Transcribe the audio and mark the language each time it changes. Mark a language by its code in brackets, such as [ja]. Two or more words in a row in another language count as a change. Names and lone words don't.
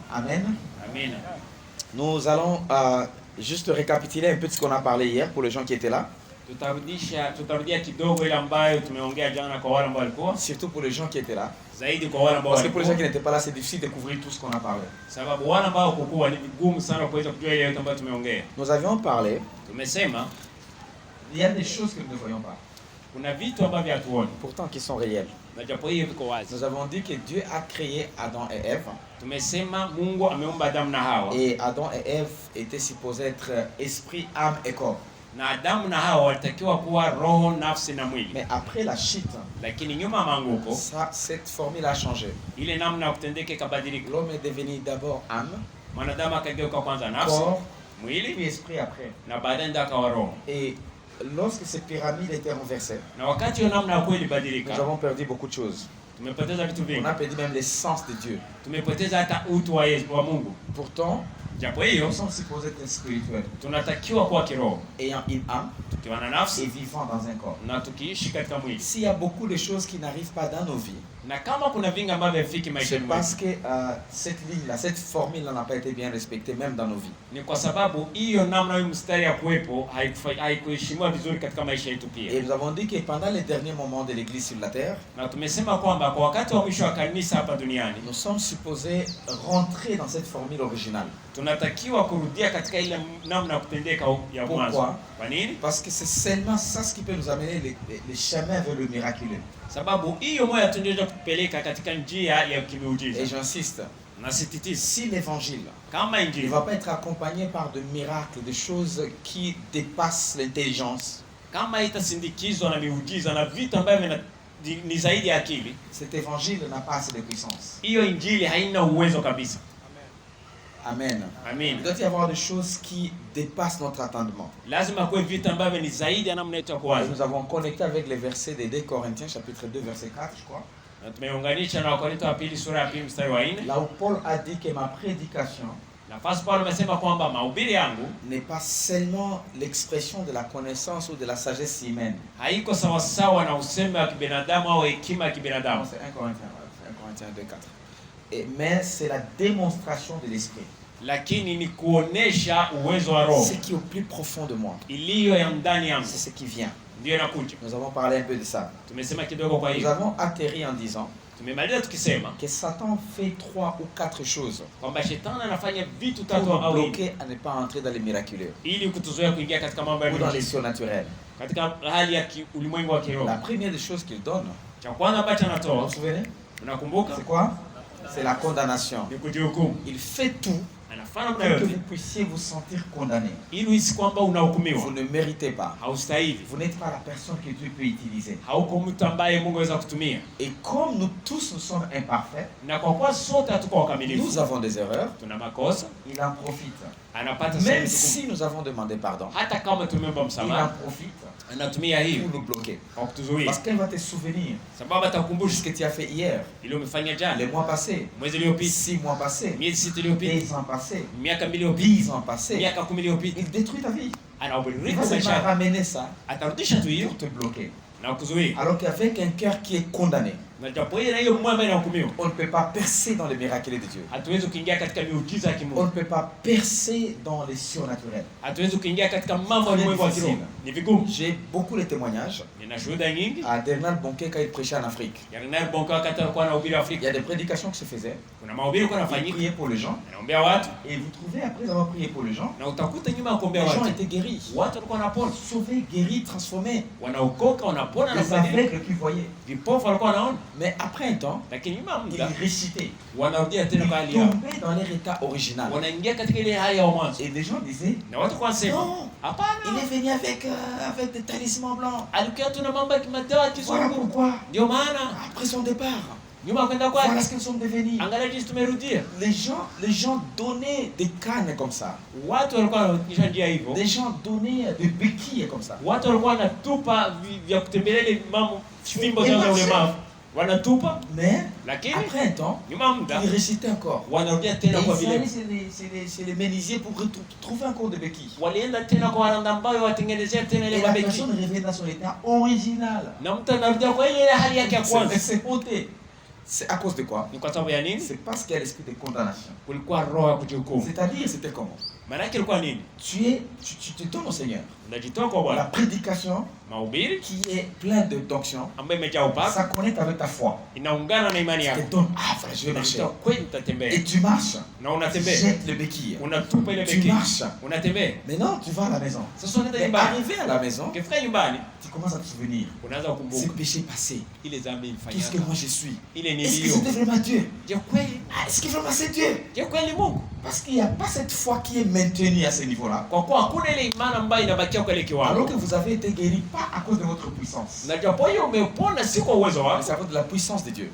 [fr] Amen. [sw] Amen. [fr] Nous allons juste récapituler un peu de ce qu'on a parlé hier pour les gens qui étaient là. [sw] Tutarudia kidogo ile ambayo tumeongea jana kwa wale ambao walikuwa. [fr] Surtout pour les gens qui étaient là. [sw] Zaidi kwa wale ambao [fr] Parce que pour les gens qui [sw] walikuwa. [fr] n'étaient pas là, c'est difficile de couvrir tout ce qu'on a parlé. [sw] Sababu wale ambao kukua ni vigumu sana kuweza kujua ile yote ambayo tumeongea. [fr] Nous avions parlé, [sw] Tumesema [fr] il y a des choses que nous ne voyons pas, [sw] kuna vitu ambavyo hatuoni. [fr] pourtant qui sont réelles. [sw] Na japo hiyo viko wazi. [fr] Nous avons dit que Dieu a créé Adam et Ève. [sw] Tumesema Mungu ameumba Adamu na Hawa. [fr] Et Adam et Ève étaient supposés être esprit, âme et corps. [sw] Na Adamu na Hawa walitakiwa kuwa roho, nafsi na mwili. [fr] Mais après la chute, [sw] Lakini nyuma ya maanguko, [fr] cette formule a changé. [sw] ile namna ya kutendeka ikabadilika. [fr] L'homme est devenu d'abord âme, [sw] Mwanadamu akageuka kwanza nafsi, [fr] corps, [sw] mwili [fr] puis esprit après. [sw] na baadaye ndo akawa roho. [fr] Et lorsque cette pyramide était renversée, [sw] Na wakati hiyo namna ya kweli [fr] nous [sw] badilika, [fr] avons perdu beaucoup de choses. [sw] tumepoteza vitu [fr] On [sw] vingi. [fr] a perdu même l'essence de Dieu. [sw] Tumepoteza hata utu wa Yesu wa Mungu. [fr] Pourtant, [sw] Japo hiyo [fr] nous sommes supposés être spirituels, [sw] tunatakiwa kuwa kiroho, [fr] ayant une âme [sw] tukiwa na [fr] et [sw] nafsi [fr] vivant dans un corps. [sw] na tukiishi katika mwili. [fr] S'il y a beaucoup de choses qui n'arrivent pas dans nos vies, [sw] Na kama kuna vingi ambavyo havifiki maisha [fr] c'est parce [sw] yetu, [fr] que cette ligne-là, cette formule-là n'a pas été bien respectée même dans nos vies. [sw] ni kwa sababu hiyo namna hiyo mstari ya kuwepo haikuheshimiwa vizuri katika maisha yetu [fr] Et [sw] pia. [fr] nous avons dit que pendant les derniers moments de l'Église sur la terre, [sw] Na tumesema kwamba kwa wakati wa mwisho wa kanisa hapa duniani [fr] nous sommes supposés rentrer dans cette formule originale. [sw] tunatakiwa kurudia katika ile namna ya kutendeka ya mwanzo. [fr] Pourquoi? [sw] Kwa nini? [fr] Parce que c'est seulement ça ce qui peut nous amener les chemins vers le miraculeux. [sw] Sababu hiyo moja tu ndio kutupeleka katika njia ya [fr] Et [sw] kimiujiza. [fr] j'insiste, [sw] Na sisitiza [fr] si l'évangile [sw] kama [fr] ne [sw] injili [fr] va pas être accompagné par de miracles, de choses qui dépassent l'intelligence, [sw] kama itasindikizwa na miujiza na vitu ambavyo ni zaidi ya akili, [fr] cet évangile n'a pas assez de puissance. [sw] hiyo injili haina uwezo kabisa. [fr] Amen. [sw] Amen. [fr] Il doit y avoir des choses qui dépassent notre attendement. [sw] Lazima kuwe vitu ambavyo ni zaidi ya namna yetu ya [fr] Et [sw] kuwaza. [fr] nous avons connecté avec les versets des 2 Corinthiens, chapitre 2, verset 4, je crois. [sw] Na tumeunganisha na Wakorintho wa pili sura ya pili mstari wa 4. [fr] Là où Paul a dit que ma prédication [sw] Nafasi Paulo amesema kwamba mahubiri yangu [fr] n'est pas seulement l'expression de la connaissance ou de la sagesse humaine. [sw] haiko sawasawa na usemi wa kibinadamu au hekima ya [fr] Non, [sw] kibinadamu, [fr] c'est 1 Corinthiens, c'est 1 Corinthiens 2, 4. Mais c'est la démonstration de l'esprit. [sw] lakini ni kuonesha uwezo wa roho [fr] Ce qui est au plus profond de moi, [sw] iliyo ya ndani yangu [fr] c'est ce qui vient. [sw] ndio inakuja. [fr] Nous avons parlé un peu de ça. [sw] Tumesema kidogo kwa [fr] Nous [sw] hiyo. [fr] avons atterri en disant [sw] Tumemaliza tukisema [fr] que Satan fait 3 ou 4 choses [sw] kwamba shetani anafanya vitu [fr] pour [sw] tatu [fr] nous [sw] au nne [fr] bloquer à ne pas entrer dans les miraculeux [sw] ili kutuzoea kuingia katika mambo ya [fr] ou dans les [sw] miujiza, [fr] surnaturels. [sw] katika hali ya ulimwengu wa kiroho. [fr] La première des choses qu'il donne, [sw] Cha kwanza ambacho [fr] vous [sw] anatoa, [fr] vous souvenez? [sw] unakumbuka, [fr] C'est quoi? C'est la condamnation. [sw] ni kujihukumu. [fr] Il fait tout [sw] Anafanya [fr] pour [sw] mna [fr] que [sw] yote [fr] vous puissiez vous sentir condamné. [sw] ili uhisi kwamba [fr] Vous [sw] unahukumiwa, [fr] ne méritez pas. [sw] haustahili, [fr] Vous n'êtes pas la personne que Dieu peut utiliser. [sw] hauko mtu ambaye Mungu aweza kutumia. [fr] Et comme nous tous nous sommes imparfaits, [sw] Na kwa kuwa sote hatuko [fr] nous [sw] wakamilifu, [fr] avons des erreurs, [sw] tuna makosa, [fr] il en profite. [sw] anapata [fr] Même [sw] sehemu [fr] si nous avons demandé pardon, [sw] hata kama tumeomba [fr] il en [sw] msamaha, [fr] profite [sw] anatumia hii [fr] pour nous bloquer. [sw] kwa kutuzuia, [fr] Parce qu'elle va te souvenir [sw] sababu [fr] de [sw] atakukumbusha [fr] ce que tu as fait hier, [sw] ile umefanya jana, [fr] les mois passés, [sw] mwezi uliopita, [fr] 6 mois passés, [sw] miezi sita iliyopita, [fr] 10 ans passés, [sw] miaka 2 iliyopita, [fr] 10 ans passés. [sw] miaka 10 iliyopita. [fr] Il détruit ta vie. Il [sw] Anaubirika [fr] va seulement [sw] maisha yako, [fr] ramener ça [sw] atarudisha tu hiyo [fr] pour te bloquer. [sw] na kuzuia. [fr] Alors qu'avec un cœur qui est condamné, [sw] Na japo ile na hiyo moyo ambayo inahukumiwa, [fr] on ne peut pas percer dans les miracles de Dieu. [sw] hatuwezi kuingia katika miujiza ya [fr] On ne [sw] kimungu, [fr] peut pas percer dans les surnaturels. [sw] hatuwezi kuingia katika mambo ya ulimwengu wa kiroho. Ni vigumu. [fr] J'ai beaucoup de témoignages. [sw] Nina shuhuda nyingi. [fr] À Bernard Bonquet, quand il prêchait en Afrique, [sw] Bernard Bonka wakati alikuwa anahubiri [fr] il y [sw] Afrika, [fr] a des prédications qui se faisaient. [sw] kuna mahubiri kwa [fr] Il [sw] nafanyika, [fr] priait pour les gens. [sw] anaombea watu [fr] Et vous trouvez, après avoir prié pour les gens, [sw] na utakuta nyuma ya [fr] les [sw] kuombea [fr] gens [sw] watu [fr] étaient guéris. [sw] watu walikuwa wanapona, [fr] Sauvés, guéris, transformés. [sw] wanaokoka, wanapona na [fr] Les [sw] kubadilika. [fr] aveugles qui voyaient. [sw] Vipofu walikuwa wanaona, [fr] Mais après un temps, [sw] lakini nyuma ya [fr] ils [sw] muda [fr] récitaient. [sw] wanarudia [fr] Ils [sw] tena kwa hali yao, [fr] tombaient dans leur état original. [sw] wanaingia katika ile hali ya mwanzo, [fr] Et les gens disaient, [sw] na watu kwa sema [fr] non, il [sw] hapana, [fr] est venu avec des talismans blancs. [sw] alikuwa tuna mambo ya kimadawa ya [fr] Voilà [sw] kizungu. [fr] pourquoi, [sw] Ndio maana [fr] après son départ, [sw] nyuma ya kwenda [fr] voilà [sw] kwake, [fr] ce qu'ils sont devenus. [sw] angalia jinsi tumerudia. [fr] Les gens donnaient des cannes comme ça. [sw] Watu walikuwa wanaonyesha njia hivyo, [fr] Des gens donnaient des béquilles comme ça. [sw] watu walikuwa wanatupa vya kutembelea ile mambo fimbo [fr] Et [sw] zao za [fr] marcher. [sw] ulemavu, wanatupa, [fr] Mais [sw] lakini [fr] après un temps, [sw] nyuma ya muda [fr] ils récitaient encore. [sw] wanarudia [fr] Et [sw] tena kwa [fr] ils allaient [sw] vile, [fr] chez les menuisiers pour trouver encore des béquilles. [sw] walienda tena kwa wananda ambayo watengenezea tena ile [fr] Et la [sw] mabeki, [fr] personne revenait dans son état original. [sw] na mtu anarudia kwa ile hali yake ya [fr] C'est [sw] kwanza. [fr] c'est ôté. C'est à cause de quoi? [sw] Ni kwa sababu ya nini? [fr] C'est parce qu'il y a l'esprit de condamnation. [sw] Kulikuwa roho ya kujihukumu. [fr] C'est-à-dire, c'était comment? [sw] Maana yake ilikuwa nini? [fr] Tu te donnes au Seigneur. [sw] Unajitoa kwa [fr] La [sw] Bwana. [fr] prédication [sw] Mahubiri [fr] qui est pleine d'onction, [sw] ambayo imejaa upako [fr] ça connecte avec ta foi. [sw] inaungana na imani [fr] Tu te [sw] yako. [fr] donnes, ah frère, je vais marcher. [sw] Unajitoa kweli utatembea. [fr] Et tu marches. [sw] Na [fr] Tu [sw] unatembea. [fr] jettes le béquille. [sw] Unatupa ile [fr] Tu [sw] beki. [fr] marches. [sw] Unatembea. [fr] Maintenant, tu vas à la maison. [sw] Sasa unaenda [fr] Mais [sw] nyumbani. [fr] arrivé à la maison, [sw] Ukifika nyumbani [fr] tu commences à te souvenir. [sw] unaanza [fr] Ce [sw] kukumbuka [fr] péché passé. [sw] ile dhambi [fr] Qu'est-ce que [sw] ilifanyika. [fr] moi je suis? [sw] Ile [fr] Est-ce que [sw] nilio. [fr] c'était vraiment Dieu? [sw] Je kweli? [fr] Ah, est-ce que vraiment c'est Dieu? [sw] Je kweli Mungu? [fr] Parce qu'il n'y a pas cette foi qui est maintenue à ce niveau-là. [sw] Kwa kuwa hakuna ile imani ambayo inabakia kwa ile [fr] Alors [sw] kiwango. [fr] que vous avez été guéri pas à cause de votre puissance, [sw] Na japo hiyo umepona si kwa uwezo [fr] mais [sw] wako, [fr] c'est à cause de la puissance de Dieu.